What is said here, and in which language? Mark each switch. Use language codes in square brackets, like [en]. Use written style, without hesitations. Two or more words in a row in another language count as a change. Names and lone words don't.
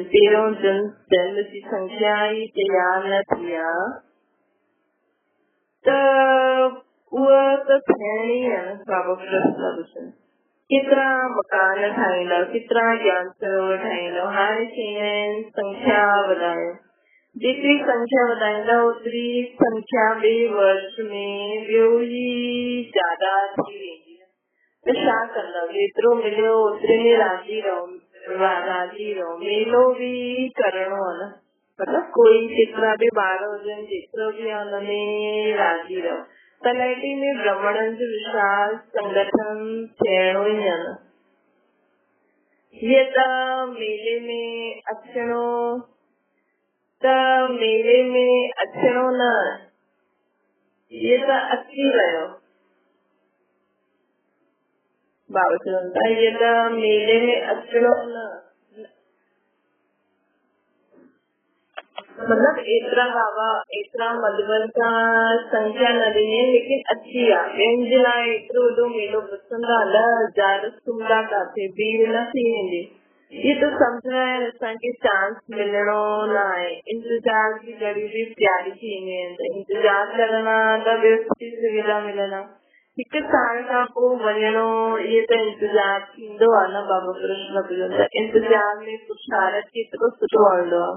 [sd] पहिरियों जन्म जी संख्या ई तयार न थी आहे त उहा त थियणी आहे न। बाबा प्रश्न पुछनि केतिरा मकान ठाहींदव, केतिरा ज्ञान सरोवर ठाहींदव? हाणे चई संख्या वधायो। जेतिरी संख्या वधाईंदव ओतिरी संख्या ॿिए वर्ष में ॿियो ई ज्यादा थी वेंदी। त छा कंदव? जेतिरो मिलियो ओतिरे में राज़ी रहो। मेलो भी करणो आहे न। मतलब कोई केतिरा बि ॿार हुजनि, जेतिरो बि आहे हुनमें राज़ी रहो। तलैटी में ब्राह्मणनि जो विशाल संगठन थियणो ई आहे न। हीअ त मेले में अचणो न, हीअ त अची वियो। बाबा चवनि था हीअ त मेले में अचणो न। मतलब एतिरा मधुबन सां संख्या न ॾिनी लेकिन अची आहे। ॿियनि जे लाइ एतिरो वॾो मेलो पसंदि आहे। 10,000 सुम्हंदा काथे, भीड़ न थी वेंदी। [hi] ये तो समझना है [sd] असांखे चांस मिलणो न आहे। इंतजार जी घड़ी भी प्यारी थींदी आहिनि। इंतजार करणा त ॿियो सुठी सुविधा मिलंदा। 1 साल खां पोइ वञणो, इहे त इंतजार थींदो आहे न। बाबा कृष्ण पुछनि इंतजार में पुरुषारत केतिरो सुठो हलंदो आहे।